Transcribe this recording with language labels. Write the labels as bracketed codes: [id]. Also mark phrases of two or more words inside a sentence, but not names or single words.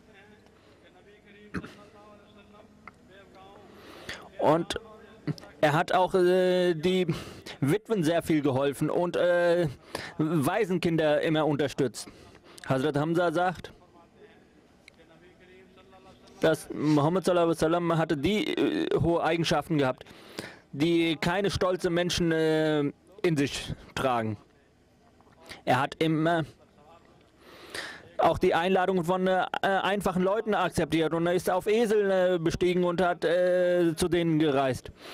[de] Und er hat auch die Witwen sehr viel geholfen und Waisenkinder immer unterstützt. Hazrat Hamza sagt, dass Muhammad [ar] صلى الله عليه وسلم [de] hatte die hohe Eigenschaften gehabt, die keine stolzen Menschen in sich tragen. Er hat immer auch die Einladungen von einfachen Leuten akzeptiert und er ist auf Esel bestiegen und hat zu denen gereist.